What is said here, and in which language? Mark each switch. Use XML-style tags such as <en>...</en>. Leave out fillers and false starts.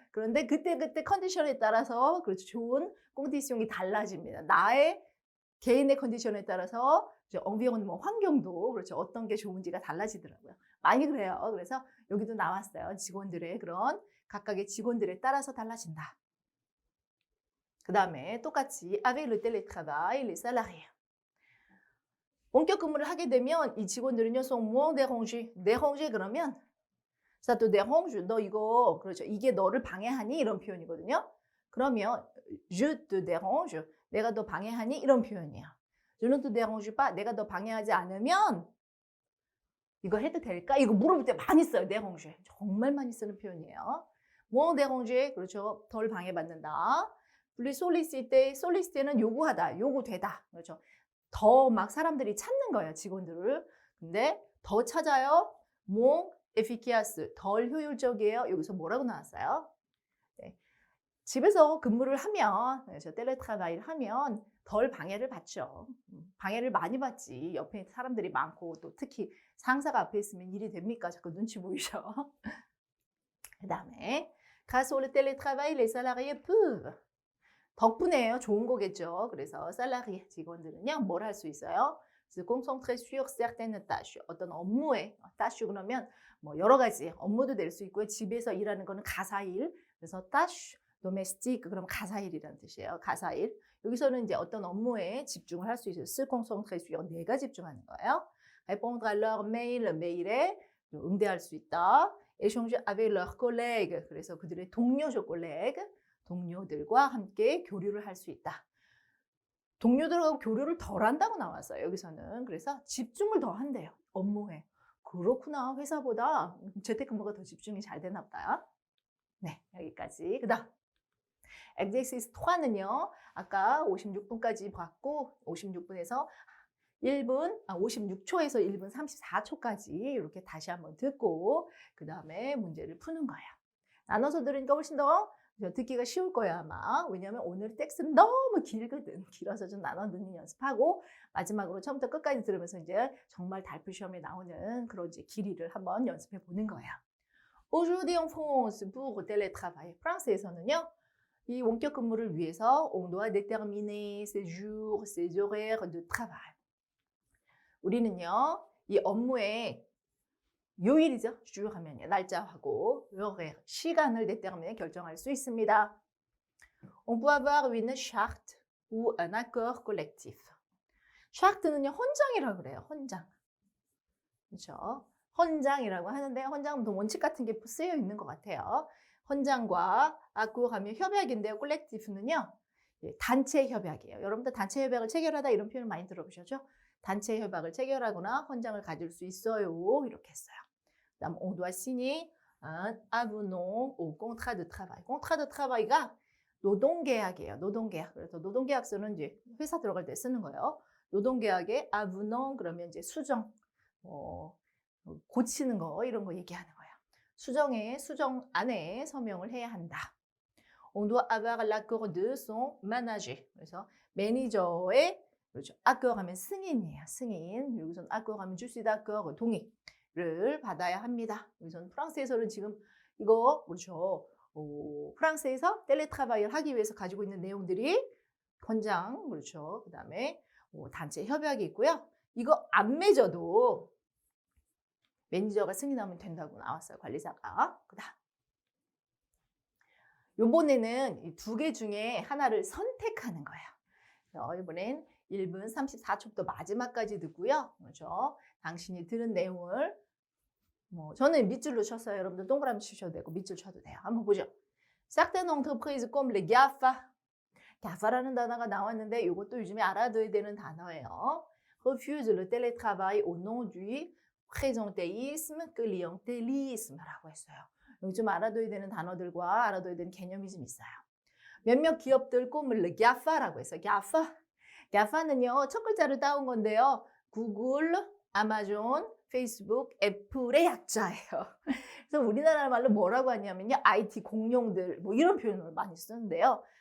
<ko>그런데 그때 컨디션에 따라서 그렇죠. 좋은 콘디시옹이 달라집니다. 나의 개인의 컨디션에 따라서 뭐 환경도 그렇죠. 어떤 게 좋은지가 달라지더라고요. 많이 그래요. 그래서 여기도 나왔어요. 직원들의 그런 각각의 직원들에 따라서 달라진다. 그 다음에 똑같이</ko> <fr>avec le télétravail, les salariés.</fr> <ko>원격 근무를 하게 되면 이 직원들은요,</ko> <fr>sont moins dérangés.</fr> <ko>dérangés 그러면</ko> <fr>ça te dérange,</fr> <ko>너 이거 그렇죠. 이게 너를 방해하니 이런 표현이거든요. 그러면</ko> <fr>je te dérange,</fr> <ko>내가 너 방해하니 이런 표현이에요.</ko> <fr>je ne te dérange pas,</fr> <ko>내가 너 방해하지 않으면 이거 해도 될까? 이거 물어볼 때 많이 써요.</ko> <fr>déranger.</fr> <ko>정말 많이 쓰는 표현이에요.</ko> <fr>moins déranger, 그렇죠.</fr> <ko>덜 방해받는다.</ko> <fr>plus solliciter,</fr> <ko>solliciter는 요구하다, 요구되다. 그렇죠. 더 막 사람들이 찾는 거예요. 직원들을. 근데 더 찾아요.</ko> <fr>moins efficace,</fr> <ko>덜 효율적이에요. 여기서 뭐라고 나왔어요? 네. 집에서 근무를 하면, 그렇죠. 텔레트라바일 하면 덜 방해를 받죠. 방해를 많이 받지. 옆에 사람들이 많고 또 특히 상사가 앞에 있으면 일이 됩니까? 자꾸 눈치 보이죠. 그 다음에</ko> <fr>grâce au télétravail, les salariés peuvent.</fr> <ko>덕분에요. 좋은 거겠죠. 그래서 살라리 직원들은요. 뭘 할 수 있어요?</ko> <fr>se concentrer sur certaines tâches.</fr> <ko>어떤 업무에 tâche 그러면 뭐 여러 가지 업무도 될 수 있고요. 집에서 일하는 거는 가사일. 그래서 tâche domestique 그럼 가사일이라는 뜻이에요. 가사일. 여기서는 이제 어떤 업무에 집중을 할 수 있어요.</ko> <fr>se concentrer sur</fr> <ko>내가 집중하는 거예요.</ko> <fr>répondre à leur mail</fr> <ko>메일에 응대할 수 있다.</ko> <fr>échanger avec leurs collègues</fr> <ko>그래서 그들의 동료죠.</ko> <fr>collègue.</fr> <ko>동료들과 함께 교류를 할 수 있다. 동료들하고 교류를 덜 한다고 나왔어요. 여기서는. 그래서 집중을 더 한대요. 업무에. 그렇구나. 회사보다 재택근무가 더 집중이 잘 되나 보다. 네, 여기까지. 그 다음 exercice 3는요. 아까 56분까지 봤고 56분에서 56초에서 1분 34초까지 이렇게 다시 한번 듣고 그 다음에 문제를 푸는 거예요. 나눠서 들으니까 훨씬 더 듣기가 쉬울 거예요 아마. 왜냐하면 오늘 텍스트는 너무 길거든. 길어서 좀 나눠 듣는 연습하고 마지막으로 처음부터 끝까지 들으면서 이제 정말 달프 시험에 나오는 그런 이제 길이를 한번 연습해 보는 거예요.</ko> <fr>Aujourd'hui en France pour télétravail.</fr> <ko>프랑스에서는요. 이 원격 근무를 위해서</ko> <fr>on doit déterminer ses jours, ses horaires de travail.</fr> <ko>우리는요. 이 업무에 요일이죠. 주 하면 날짜하고 horaire, 시간을 déterminer 결정할 수 있습니다.</ko> <fr>On peut avoir une charte ou un accord collectif.</fr> <ko>charte는요. 헌장이라고 그래요. 헌장. 그렇죠? 헌장이라고 하는데 헌장은 원칙 같은 게 쓰여 있는 것 같아요. 헌장과 accord 하면 협약인데요. collective는요. 단체 협약이에요. 여러분들 단체 협약을 체결하다 이런 표현을 많이 들어보셨죠? 단체 협약을 체결하거나 헌장을 가질 수 있어요. 이렇게 했어요. 그다음</ko> <fr>on doit signer un avenant au contrat de travail.</fr> <ko>contrat de travail가 노동계약이에요. 노동계약. 그래서 노동계약서는 이제 회사 들어갈 때 쓰는 거예요. 노동계약의 avenant 그러면 이제 수정, 고치는 거 이런 거 얘기하는 거예요. 수정 안에 서명을 해야 한다.</ko> <fr>On doit avoir l'accord de son manager.</fr> <ko>그래서 매니저의 그렇죠. accord 하면 승인이에요. 승인. 여기서는 accord 하면</ko> <fr>je suis d'accord,</fr> <ko>동의를 받아야 합니다. 여기서는 프랑스에서는 지금 이거 그렇죠. 프랑스에서 텔레트라바이를 하기 위해서 가지고 있는 내용들이 헌장, 그렇죠. 그 다음에 단체 협약이 있고요. 이거 안 맺어도 매니저가 승인하면 된다고 나왔어요. 관리사가. 그 다음. 이번에는 이 두 개 중에 하나를 선택하는 거예요. 이번엔 1분 34초부터 마지막까지 듣고요. 그렇죠. 당신이 들은 내용을 저는 밑줄로 쳤어요. 여러분들 동그라미 치셔도 되고 밑줄 쳐도 돼요. 한번 보죠.</ko> <fr>Certaines entreprises comme les GAFA.</fr> <ko>GAFA라는 단어가 나왔는데 이것도 요즘에 알아둬야 되는 단어예요.</ko> <fr>Refuse le télétravail au nom du présentéisme, clientélisme라고 했어요.</fr> <ko>요즘 알아둬야 되는 단어들과 알아둬야 되는 개념이 좀 있어요. 몇몇 기업들 꿈을 GAFA라고 했어요. GAFA. GAFA는요, 첫 글자를 따온 건데요. 구글, 아마존, 페이스북, 애플의 약자예요. 그래서 우리나라 말로 뭐라고 하냐면요. IT 공룡들, 뭐 이런 표현을 많이 쓰는데요.</ko>